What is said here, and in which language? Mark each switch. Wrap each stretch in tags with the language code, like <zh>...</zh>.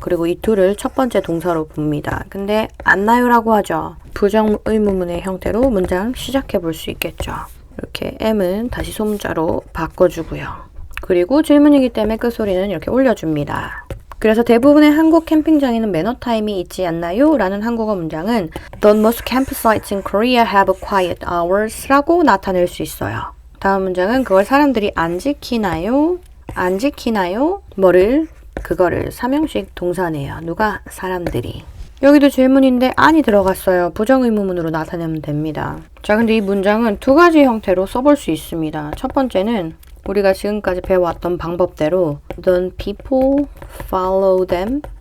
<ko>그리고 이 do를 첫 번째 동사로 봅니다. 근데 안 나요라고 하죠. 부정의문문의 형태로 문장 시작해 볼 수 있겠죠. 이렇게 am은 다시 소문자로 바꿔주고요. 그리고 질문이기 때문에 끝소리는 이렇게 올려줍니다. 그래서 대부분의 한국 캠핑장에는 매너타임이 있지 않나요? 라는 한국어 문장은</ko> <en>The most campsites in Korea have quiet hours</en> <ko>라고 나타낼 수 있어요. 다음 문장은 그걸 사람들이 안 지키나요? 안 지키나요? 뭐를? 그거를 삼형식 동사네요. 누가? 사람들이. 여기도 질문인데 안이 들어갔어요. 부정의문문으로 나타내면 됩니다. 자, 근데 이 문장은 두 가지 형태로 써볼 수 있습니다. 첫 번째는 우리가 지금까지 배워왔던 방법대로</ko> <en>Don't people follow them?</en>